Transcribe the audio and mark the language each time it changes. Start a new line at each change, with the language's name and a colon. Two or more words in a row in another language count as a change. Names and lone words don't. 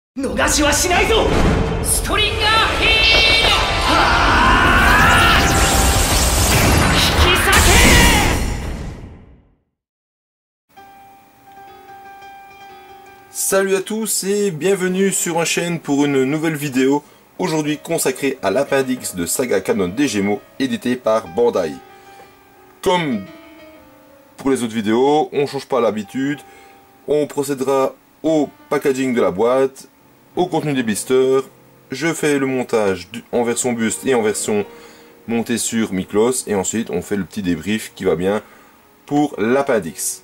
Japanese: 逃しはしないぞ。ストリンガーヒール。引き裂け。
French: Salut à tous et bienvenue sur ma chaîne pour une nouvelle vidéo, aujourd'hui consacrée à l'appendice de Saga Canon des Gémeaux, édité par Bandai. Comme pour les autres vidéos, on ne change pas l'habitude, on procédera au packaging de la boîte, au contenu des blisters, je fais le montage en version buste et en version montée sur Miklos, et ensuite on fait le petit débrief qui va bien pour l'appendice.